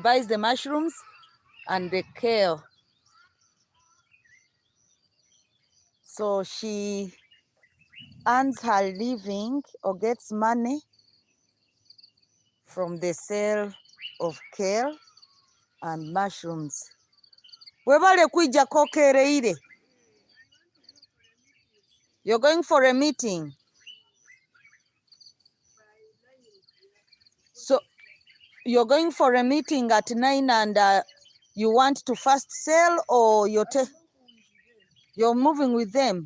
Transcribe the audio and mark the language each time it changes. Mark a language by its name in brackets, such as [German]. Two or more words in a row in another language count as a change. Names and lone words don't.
[English] She buys the mushrooms and the kale. So she earns her living or gets money from the sale of kale and mushrooms. [Nyoro] Webale kuija kokereire. [English] You're going for a meeting. So you're going for a meeting at 9 and you want to first sell, or you're moving with them?